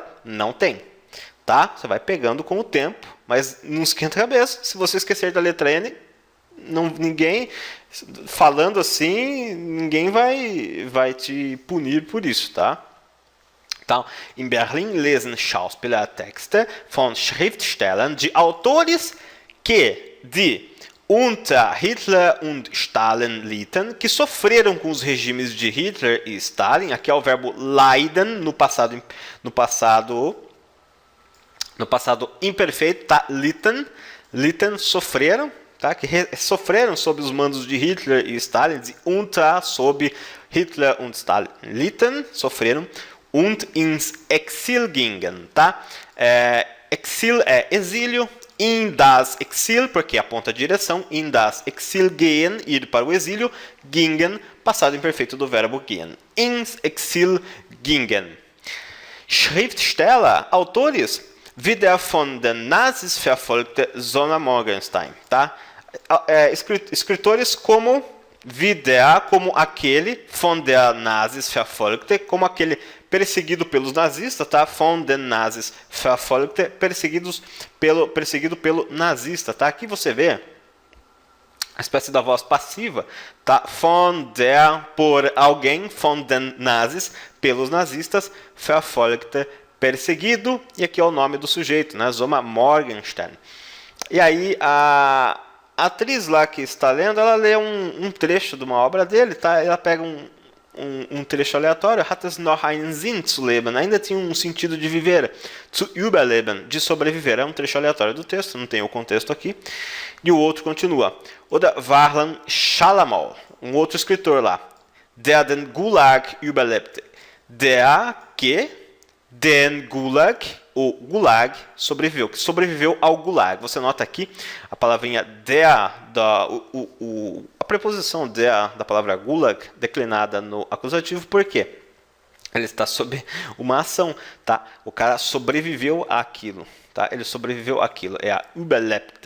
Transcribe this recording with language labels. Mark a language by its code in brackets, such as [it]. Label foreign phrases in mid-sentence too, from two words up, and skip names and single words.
[pt] Não tem. Tá? Você vai pegando com o tempo, mas não esquenta a cabeça. Se você esquecer da letra N, ninguém, falando assim, ninguém vai te punir por isso, tá? Então, em Berlim [de] lesen Schauspieler Texte von Schriftstellern [pt] de autores que [de] unter Hitler und Stalin litten, [pt] que sofreram com os regimes de Hitler e Stalin. Aqui é o verbo leiden no passado imperfeito, tá? Litten, sofreram, tá? Que sofreram sob os mandos de Hitler e Stalin, unter, sob [de] Hitler und Stalin litten, [pt] sofreram, [de] und ins Exil gingen, [pt] tá? Exil é exílio, [de] in das Exil, [pt] porque aponta a direção, [de] in das Exil gehen, [pt] ir para o exílio, gingen, passado imperfeito do verbo gehen, [de] ins Exil gingen. Schriftsteller, autores, wie der von den Nazis verfolgte Zona Morgenstein, tá? [pt] Escritores como como aquele, [de] von der Nazis verfolgte, [pt] como aquele perseguido pelos nazistas, tá? [de] Von den Nazis verfolgte, [pt] perseguido pelo nazista, tá? Aqui você vê a espécie da voz passiva, tá? [de] Von der, [pt] por alguém, [de] von den Nazis, [pt] pelos nazistas, verfolgte, perseguido, e aqui é o nome do sujeito, né? Zoma Morgenstern. E aí a atriz lá que está lendo, ela lê um trecho de uma obra dele, tá? Ela pega um trecho aleatório, [de] hat es noch einen Sinn zu leben, [pt] ainda tinha um sentido de viver, [de] zu überleben, [pt] de sobreviver, é um trecho aleatório do texto, não tem o contexto aqui, e o outro continua, oder Warlan Shalamol, um outro escritor lá, [de] der den Gulag überlebte, der que den Gulag, [pt] o Gulag, sobreviveu, que sobreviveu ao Gulag. Você nota aqui a palavrinha der, a preposição der da palavra Gulag declinada no acusativo, por quê? Ele está sob uma ação, tá? O cara sobreviveu àquilo, tá? Ele sobreviveu àquilo, é a überlebte.